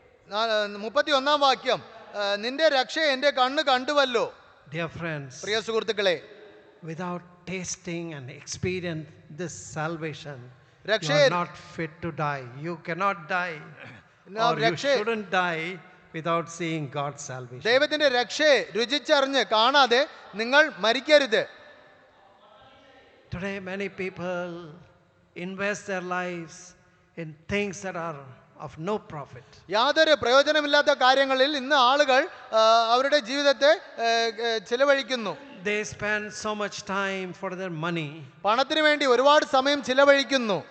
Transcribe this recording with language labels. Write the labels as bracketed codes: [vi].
[ml] 31-ാം വാക്യം, നിന്റെ രക്ഷയെ എൻ്റെ കണ്ണ് കണ്ടുവല്ലോ. [en] Dear friends, [ml] പ്രിയ സുഹൃത്തുക്കളെ, [en] without tasting and experience this salvation, you [ml] രക്ഷയെ [en] are not fit to die. You cannot die, [ml] നാം [en] or you shouldn't die without seeing God's salvation. [ml] ദൈവത്തിന്റെ രക്ഷയെ രുചിച്ചറിഞ്ഞ് കാണാതെ നിങ്ങൾ മരിക്കരുത്. [en] Today many people invest their lives in things that are of no profit. [ml] യാതൊരു പ്രയോജനമില്ലാത്ത കാര്യങ്ങളിൽ ഇന്ന് ആളുകൾ അവരുടെ ജീവിതത്തെ ചിലവഴിക്കുന്നു. [en] They spend so much time for their money. [ml] പണത്തിന് വേണ്ടി ഒരുപാട് സമയം ചിലവഴിക്കുന്നു.